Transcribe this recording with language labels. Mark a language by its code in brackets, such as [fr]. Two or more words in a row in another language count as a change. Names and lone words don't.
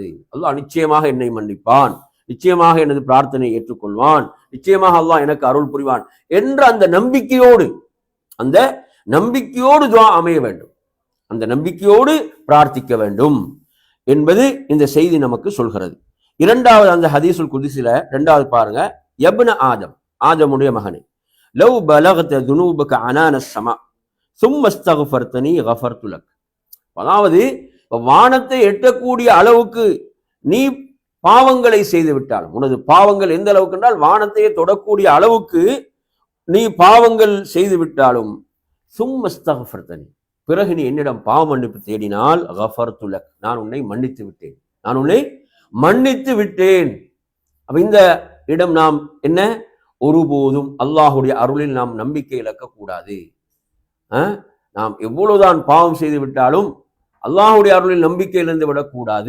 [ta] அல்லாஹ் நிச்சயமாக என்னை மன்னிப்பான், நிச்சயமாக எனது பிரார்த்தனை ஏற்றுக்கொள்வான், நிச்சயமாக அல்லாஹ் எனக்கு அருள் புரிவான் என்ற அந்த நம்பிக்கையோடு துஆ அமைய வேண்டும். அந்த நம்பிக்கையோடு பிரார்த்திக்க வேண்டும் என்பது இந்த செய்தி நமக்கு சொல்கிறது. இரண்டாவது, அந்த ஹதீஸுல் குதுஸில இரண்டாவது பாருங்க, [ar] يا ابن آدم, [ta] ஆதமுடைய மகனே, [ar] لو بلغت ذنوبك عنان السماء ثم استغفرتني غفرت لك. [ta] அதாவது வானத்தை எட்டக்கூடிய அளவுக்கு நீ பாவங்களை செய்து விட்டாலும், உனது பாவங்கள் எந்த அளவுக்கு என்றால் வானத்தையே தொடக்கூடிய அளவுக்கு நீ பாவங்கள் செய்து விட்டாலும், [ar] ثم استغفرتني, [ta] பிறகு நீ என்னிடம் பாவ மன்னிப்பு தேடினால், [ar] غفرت لك, [ta] நான் உன்னை மன்னித்து விட்டேன், நான் உன்னை மன்னித்து விட்டேன். அப்ப இந்த இடம் நாம் என்ன, ஒருபோதும் அல்லாஹ்வுடைய அருளில் நாம் நம்பிக்கை இழக்க கூடாது. நாம் எவ்வளவுதான் பாவம் செய்து விட்டாலும் அல்லாஹ்வுடைய அருளில் நம்பிக்கை இழந்து விடக்கூடாது.